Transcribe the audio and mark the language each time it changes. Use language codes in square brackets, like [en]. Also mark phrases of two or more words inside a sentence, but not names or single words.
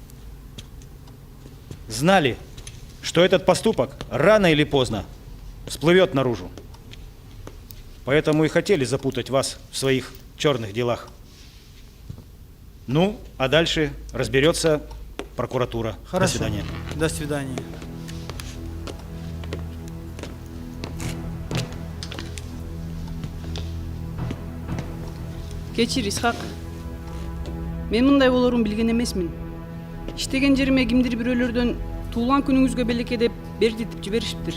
[ru] Знали, что этот поступок рано или поздно всплывет наружу. Поэтому и хотели запутать вас в своих черных делах. Ну, а дальше разберется прокуратура. Хорошо. До свидания. До свидания. [ky] Кечир, Исхак. Мен мындай болорун билген эмесмин. Иштеген жериме кимдир бирөөлөрдөн туулган күнүңүзгө белекке деп бертитип жиберишиптир.